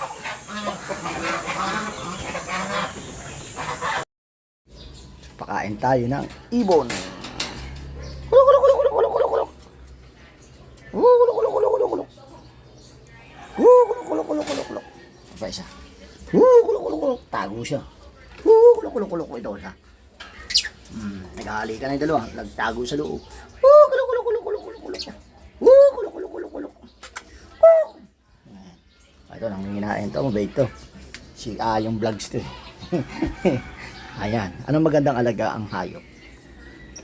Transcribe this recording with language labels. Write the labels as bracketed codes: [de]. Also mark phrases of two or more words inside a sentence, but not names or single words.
[tl] Pakain tayo ng ibon. Kulok, kulok, kulok, kulok, kulok, kulok. Kulok, kulok, kulok, kulok, kulok. Kulok, kulok, kulok, kulok, kulok. Apa isa? Kulok, kulok, kulok. Tago siya. Kulok, kulok, kulok, ito siya. Nag-aali ka na yung dalawa. Nagtago sa loob. Kulok, kulok, kulok, kulok, kulok, kulok. Kulok, kulok, kulok, kulok. Ito nang hinahin to, mabait to. Si yung vlogs to. Ayan, anong magandang alaga ang hayop?